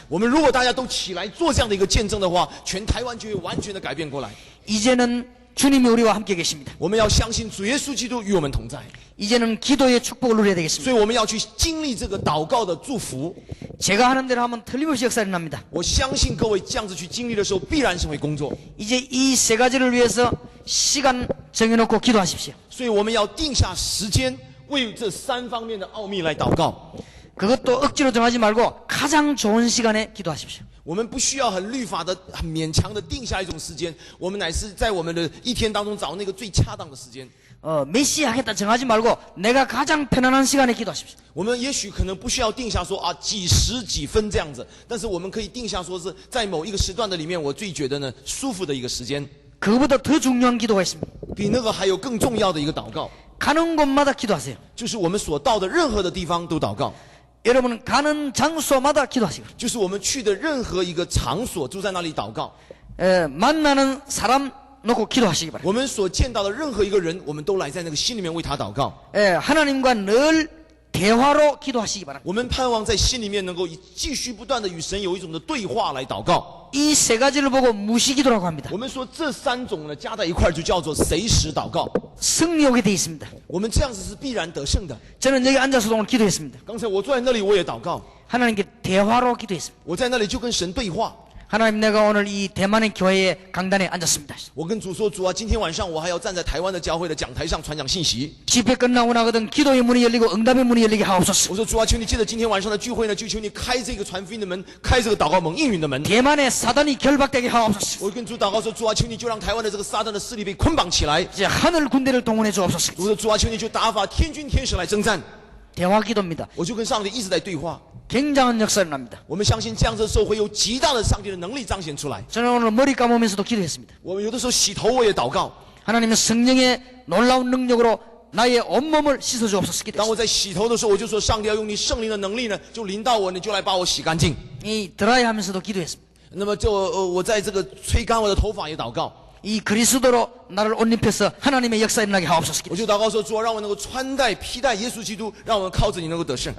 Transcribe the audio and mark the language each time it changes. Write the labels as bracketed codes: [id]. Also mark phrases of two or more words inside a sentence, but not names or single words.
[zh] 我们如果大家都起来做这样的一个见证的话，全台湾就会完全的改变过来。 [ko] 이제는 주님이 우리와 함께 계십니다. [zh] 我们要相信主耶稣基督与我们同在， [ko] 이제는 기도의 축복을 누려야 [zh] 所 [ko] 되겠습니다. [zh] 以我们要去经历这个祷告的祝福。 [ko] 제가 하는 대로 하면 틀림없이 역사에 납니다. [zh] 我相信各位这样子去经历的时候，必然是会工作。 [ko] 이제 이 세 가지를 위해서 시간 정해놓고 기도하십시오. [zh] 所以我们要定下时间，为这3方面的奥秘来祷告。 [ko] 그것도 억지로 정하지 말고 가장 좋은 시간에 기도하십시오. [zh] 我们不需要很律法的、很勉强的定下一种时间，我们乃是在我们的一天当中找那个最恰当的时间。 [ko] 몇 시에 하겠다 정하지 말고 내가 가장 편안한 시간에 기도하십시오. [zh] 我们也许可能不需要定下说啊几时几分这样子，但是我们可以定下说是在某一个时段的里面，我最觉得呢舒服的一个时间。 [ko] 그거보다 더 중요한 기도가 있습니다. [zh] 比那个还有更重要的一个祷告， [ko] 가는 곳마다 기도하세요. [zh] 就是我们所到的任何的地方都祷告， [ko] 여러분은 가는 장소마다 기도하시고 [zh] 就是我们去的任何一个场所就在那里祷告。 [ko] 만나는 사람 놓고 기도하시기 바랍니다. [zh] 我们所见到的任何一个人，我们都来在那个心里面为他祷告。 [ko] 하나님과 늘 대화로 기도하시기 바랍니다. [zh] 我们盼望在心里面能够继续不断的与神有一种的对话来祷告。 [ko] 이 세 가지를 보고 무시기도라고 합니다. [zh] 我们说这3种呢加在一块儿就叫做随时祷告。 [ko] 승리하게 돼 있습니다. [zh] 我们这样子是必然得胜的。 [ko] 저는 여기 앉아서도 오늘 기도했습니다. [zh] 刚才我坐在那里我也祷告， [ko] 하나님께 대화로 기도했습니다. [zh] 我在那里就跟神对话。 [ko] 하나님 내가 오늘 이 대만의 교회의 강단에 앉았습니다. [zh] 我跟主说，主啊，今天晚上我还要站在台湾的教会的讲台上传讲信息。 [ko] 집회 끝나고 나거든 기도의 문이 열리고 응답의 문이 열리게 하옵소서. [zh] 我说主啊，求你借着今天晚上的聚会呢，就求你开这个传福音的门，开这个祷告蒙应允的门。 [ko] 대만의 사단이 결박되게 하옵소서. [zh] 我跟主祷告说，主啊，求你就让台湾的这个撒旦的势力被捆绑起来。 [ko] 이제 하늘 군대를 동원해 주옵소서. [zh] 我说主啊，求你就打发天军天使来征战。 [ko] 대화 기도입니다. [zh] 我就跟上帝一直在对话。 [ko] 굉장한 역사를 납니다. [zh] 我们相信这样子的时候会有极大的上帝的能力彰显出来。 [ko] 저는 오늘 머리 감으면서도 기도했습니다. [zh] 我们有的时候洗头我也祷告。 [ko] 하나님의 성령의 놀라운 능력으로 나의 온몸을 씻어 주옵소서. [zh] 当我在洗头的时候，我就说上帝要用你圣灵的能力呢，就临到我，你就来把我洗干净。 [ko] 이 드라이하면서도 기도했습니다. [zh] 那么我在这个吹干我的头发也祷告。 [ko] 이 그리스도로 나를 옷 입혀서 하나님의 역사 일어나게 하옵소서. [zh] 我就祷告说，主啊，让我能够穿戴披戴耶稣基督，让我们靠着你能够得胜。